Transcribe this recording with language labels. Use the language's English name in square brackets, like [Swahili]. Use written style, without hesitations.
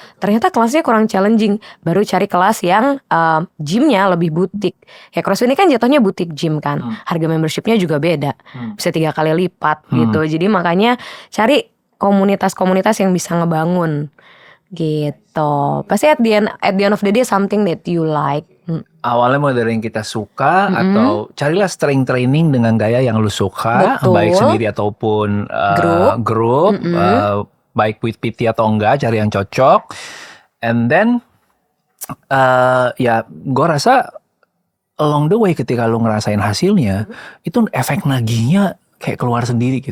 [Indonesian] Ternyata kelasnya kurang challenging, baru cari kelas yang gymnya lebih butik. Ya CrossFit ini kan jatuhnya butik gym kan. Harga membershipnya juga beda, bisa 3 kali lipat gitu. Jadi makanya cari komunitas-komunitas yang bisa ngebangun gitu. Pasti [English] at the end of the day something that you like. [Indonesian] Awalnya mulai dari yang kita suka, atau carilah strength training dengan gaya yang lu suka, Betul. baik sendiri ataupun grup, baik [English] with PT [Indonesian] atau enggak, cari yang cocok. [English] And then [Indonesian] ya gue rasa [English] along the way [Indonesian] ketika lu ngerasain hasilnya, itu efek nagihnya kayak keluar sendiri gitu.